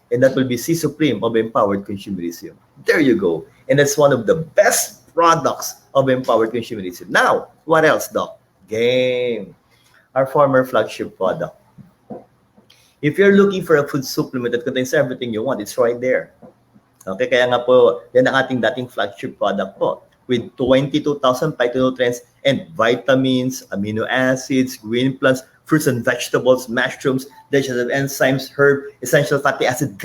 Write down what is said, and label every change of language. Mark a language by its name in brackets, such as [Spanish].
[English] And that will be C Supreme of Empowered Consumerism. There you go. And that's one of the best products of Empowered Consumerism. Now, what else, Doc? Game. Our former flagship product. If you're looking for a food supplement that contains everything you want, it's right there. [Filipino] Okay, kaya nga po, yan ang ating dating flagship product po. [English] With 22,000 phytonutrients and vitamins, amino acids, green plants, fruits and vegetables, mushrooms, digestive enzymes, herb, essential fatty acid.